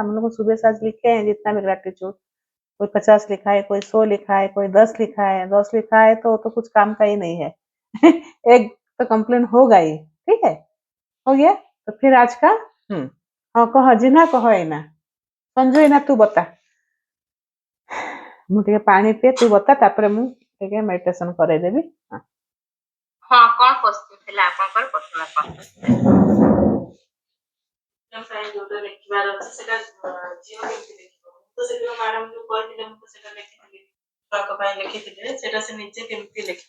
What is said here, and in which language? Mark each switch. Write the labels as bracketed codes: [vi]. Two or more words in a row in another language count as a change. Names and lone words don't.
[hi] हम लोग सुबह साज लिखे हैं जितना भी ग्रेटिट्यूड, कोई 50 लिखा है, कोई 100 लिखा है, कोई 10 लिखा है। 10 लिखा है तो कुछ काम का ही नहीं है। एक तो कंप्लेन होगा ही, ठीक है। हो गया तो फिर आज का हाँ कह जी ना कह ना संजू ना तू बता, [or] ମୁଁ ଟିକେ ପାଣି ପିଏ, ତୁ ବତା ତାପରେ ମୁଁ ଟିକେ ମେଡିଟେସନ କରେଇଦେବି। ହଁ କଣ କ୍ୱେଶ୍ଚିନ୍ ଥିଲା ଆପଣଙ୍କର? ପ୍ରଥମେ ଯୋଉଟା ଲେଖିବାର ଅଛି ସେଟା ଝିଅ କେମିତି ଲେଖିବ? ତ ସେଦିନ ମ୍ୟାଡାମ ଯୋଉ କହିଥିଲେ ମୁଁ ତ ସେଟା ଲେଖିଥିଲି, ଛୁଆଙ୍କ ପାଇଁ ଲେଖିଥିଲେ, ସେଟା ସେ ନିଜେ କେମିତି ଲେଖିବ?